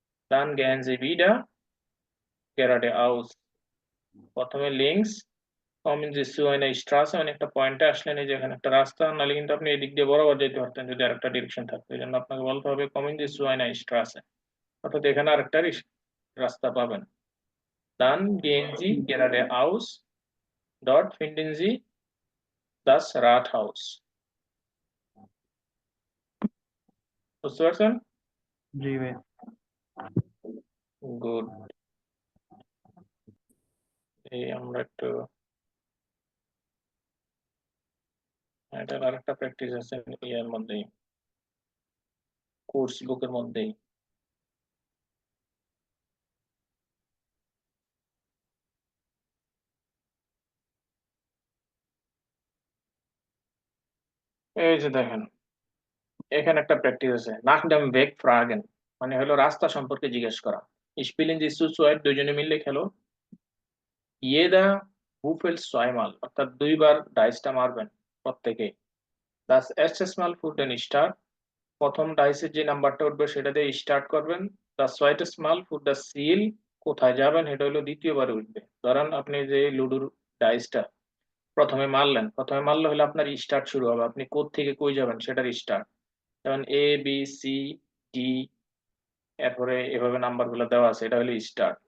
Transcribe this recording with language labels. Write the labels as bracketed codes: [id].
[de] dann gehen Sie wieder geradeaus, [bn] প্রথমে links, [de] kommen Sie zu einer Straße, [bn] মানে একটা পয়েন্টে আসলেন, এই যে এখানে একটা রাস্তা, নাহলে কিন্তু আপনি এদিক দিয়ে বরাবর যেতে পারতেন যদি আরেকটা ডিরেকশন থাকতো। এই জন্য আপনাকে বলতে হবে [de] kommen Sie zu einer Straße, [bn] অর্থাৎ এখানে আরেকটা রাস্তা পাবেন। [de] dann gehen Sie geradeaus, dort finden Sie das Rathaus। [bn] বুঝতে পারছেন? জি ভাই। গুড। এই আমরা একটু, এটার আরেকটা প্র্যাকটিস আছে ইয়ের মধ্যেই, কোর্স বুকের মধ্যেই। এই যে দেখেন এখানে একটা প্র্যাকটিস আছে, [de] nach dem Weg fragen, [bn] মানে হলো রাস্তা সম্পর্কে জিজ্ঞেস করা। [de] spielen Sie zu zweit, [bn] দুইজনে মিলে খেলো। [de] jeder würfelt zweimal, [bn] অর্থাৎ দুইবার ডাইসটা মারবেন প্রত্যেকে। [de] das erstes Mal für den Start, [bn] প্রথম ডাইসের যে নাম্বারটা উঠবে সেটা দিয়ে স্টার্ট করবেন। দ্য সোয়াইটেস্ট মাল ফুট দ্য সিল, কোথায় যাবেন এটা হলো দ্বিতীয়বার উঠবে। ধরেন আপনি যে লুডোর ডাইসটা প্রথমে মারলে হলে আপনার স্টার্ট শুরু হবে, আপনি কোথা থেকে কই যাবেন সেটার স্টার্ট। যেমন এ বি সি ডি, এরপরে এভাবে নাম্বার গুলো দেওয়া আছে, এটা হলো স্টার্ট।